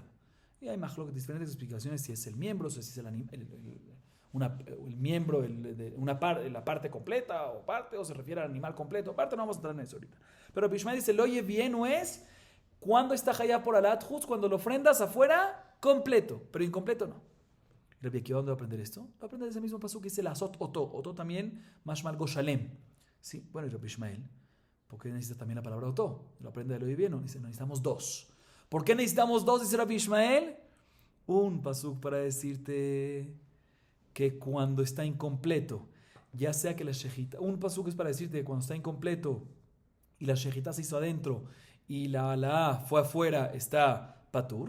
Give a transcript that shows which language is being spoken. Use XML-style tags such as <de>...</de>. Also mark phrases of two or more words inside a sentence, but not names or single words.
<es>Y hay más diferentes explicaciones si es el miembro, si es el miembro, la parte completa o parte, o se refiere al animal completo. Parte no vamos a entrar en eso ahorita. Pero Bishmael dice, lo oye bien o es cuando está hayab por alat, justo cuando lo ofrendas afuera, completo, pero incompleto no. Rabbi Akiva, ¿dónde va a aprender esto? Va a aprender ese mismo paso que dice la</es> <he>azot oto.</he> <es>Oto también,</es> <he>mashmal goshalem.</he> <es>Sí, bueno, y Rabbi Ishmael, ¿por qué necesitas también la palabra oto? Lo aprende de lo divino. Dice, necesitamos 2. ¿Por qué necesitamos 2? Dice Rabbi Ishmael. Un pasuk para decirte que cuando está incompleto, ya sea que la shejita, un pasuk es para decirte que cuando está incompleto y la shejita se hizo adentro y la alá fue afuera, está patur.</es>